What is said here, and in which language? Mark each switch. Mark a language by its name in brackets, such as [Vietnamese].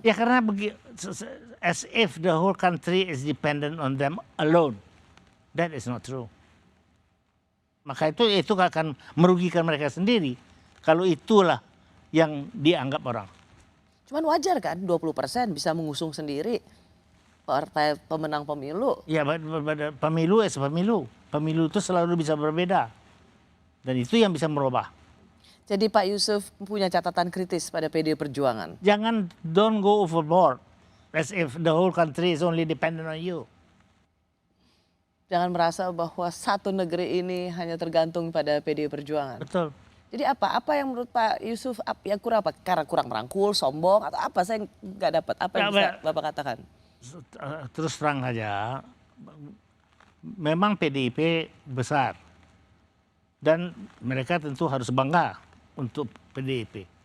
[Indonesian] Ya karena [English] as if the whole country is dependent on them alone. That is not true. [Indonesian] Maka itu akan merugikan mereka sendiri. Kalau itulah yang dianggap orang. Cuman wajar kan 20% bisa mengusung sendiri partai pemenang pemilu. Ya pemilu pemilu. Pemilu itu selalu bisa berbeda. Dan itu yang bisa merubah. Jadi Pak Yusuf punya catatan kritis pada PD Perjuangan. Jangan [English] don't go overboard. As if the whole country is only dependent on you. [Indonesian] Jangan merasa bahwa satu negeri ini hanya tergantung pada PD Perjuangan. Betul. Jadi apa yang menurut Pak Yusuf yang kurang apa? Karena kurang merangkul, sombong atau apa? Saya nggak dapat. Apa yang bisa Bapak katakan? Terus terang saja, memang PDIP besar dan mereka tentu harus bangga untuk PDIP.